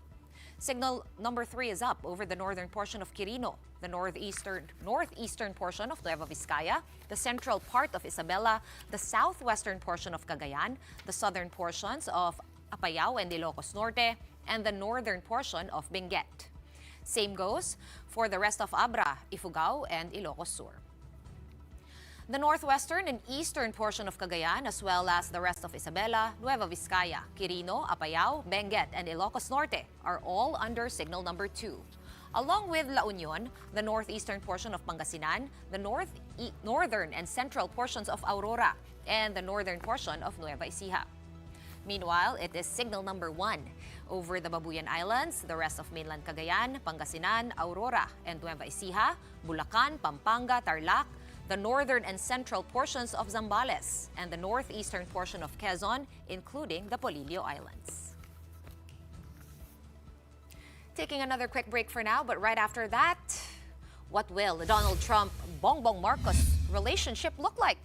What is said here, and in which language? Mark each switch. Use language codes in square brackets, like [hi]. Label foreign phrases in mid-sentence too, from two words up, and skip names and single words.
[en] Signal number 3 is up over the northern portion of Quirino, the northeastern portion of Nueva Vizcaya, the central part of Isabela, the southwestern portion of Cagayan, the southern portions of Apayao and Ilocos Norte, and the northern portion of Benguet. Same goes for the rest of Abra, Ifugao, and Ilocos Sur. The northwestern and eastern portion of Cagayan, as well as the rest of Isabela, Nueva Vizcaya, Quirino, Apayao, Benguet, and Ilocos Norte are all under signal number 2. Along with La Union, the northeastern portion of Pangasinan, the northern and central portions of Aurora, and the northern portion of Nueva Ecija. Meanwhile, it is signal number 1 over the Babuyan Islands, the rest of mainland Cagayan, Pangasinan, Aurora, and Nueva Ecija, Bulacan, Pampanga, Tarlac, the northern and central portions of Zambales, and the northeastern portion of Quezon, including the Polillo Islands. Taking another quick break for now, but right after that, what will the Donald Trump-Bongbong Marcos relationship look like?